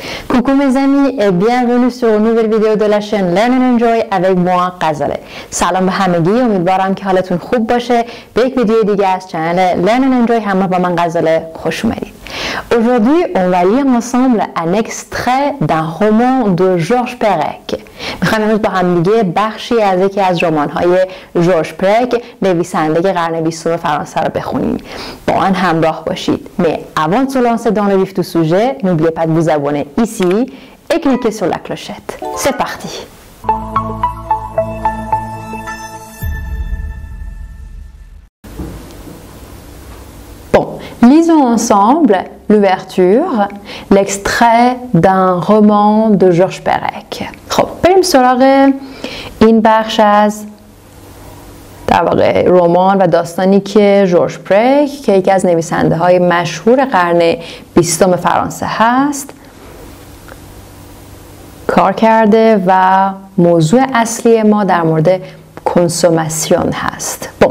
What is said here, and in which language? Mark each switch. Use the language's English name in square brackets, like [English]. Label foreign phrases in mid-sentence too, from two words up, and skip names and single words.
[French] Coucou mes amis et bienvenue sur une nouvelle vidéo de la chaîne Learn and Enjoy avec moi غزاله. [Persian] سلام به همگی، امیدوارم که حالتون خوب باشه. به یک ویدیو دیگه از چنل Learn and Enjoy همراه با من غزاله خوش اومدید. [French] Aujourd'hui, on va lire ensemble un extrait d'un roman de Georges Perec. [Persian] میخوایم امروز با هم دیگه بخشی از یکی از رمان‌های ژورژ پرک، نویسنده قرن 20 فرانسه رو بخونیم. با من همراه باشید. [French] Mais avant de se lancer dans le vif du sujet, n'oubliez pas de vous abonner ici et cliquez sur la clochette. C'est parti. Bon, lisons ensemble l'ouverture, l'extrait d'un roman de Georges Perec. [Persian] خب بریم سراغ این بخش از در واقع رمان و داستانی که ژورژ پرک که یکی از نویسنده های مشهور قرن 20 فرانسه هست کار کرده و موضوع اصلی ما در مورد کنسوماسیون هست.